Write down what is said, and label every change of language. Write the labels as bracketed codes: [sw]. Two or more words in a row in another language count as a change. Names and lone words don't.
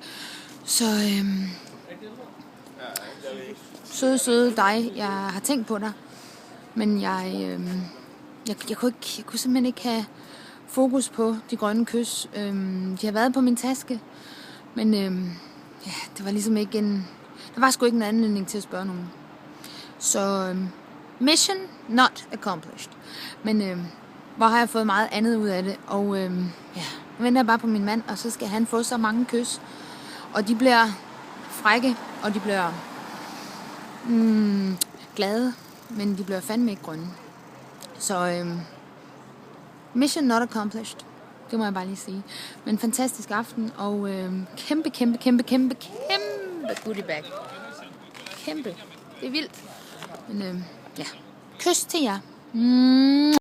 [da] Så søde dig, jeg har tænkt på dig. Men jeg kunne simpelthen ikke have fokus på de grønne kys. De har været på min taske. Men det var ligesom ikke der var sgu ikke en anledning til at spørge nogen. Så [en] mission not accomplished. [da] Men hvor har jeg fået meget andet ud af det. Og nu venter jeg bare på min mand, og så skal han få så mange kys. Og de bliver frække, og de bliver glade, men de bliver fandme ikke grønne. Så [en] mission not accomplished. [da] Det må jeg bare lige sige. Men en fantastisk aften, og kæmpe [en] goodie bag. [da] Kæmpe. Det er vildt. Men kys til jer.